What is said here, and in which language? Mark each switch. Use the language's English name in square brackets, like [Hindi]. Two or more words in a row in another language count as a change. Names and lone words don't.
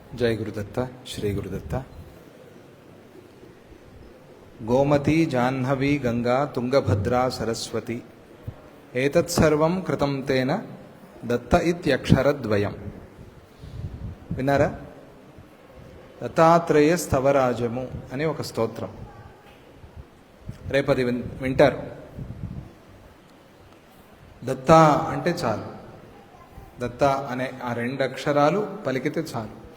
[Sanskrit] जय गुरुदत्त श्री गुरुदत्त। गोमती जाह्नवी गंगा तुंगभद्रा सरस्वती एतत्सर्वं कृतं तेन दत्त इत्यक्षरद्वयम्। [Telugu] విన్నారా? దత్తాత్రేయ స్తవరాజము అనే ఒక స్తోత్రం. రేపది వింటారు. దత్త అంటే చాలు, దత్త అనే ఆ రెండు అక్షరాలు పలికితే చాలు.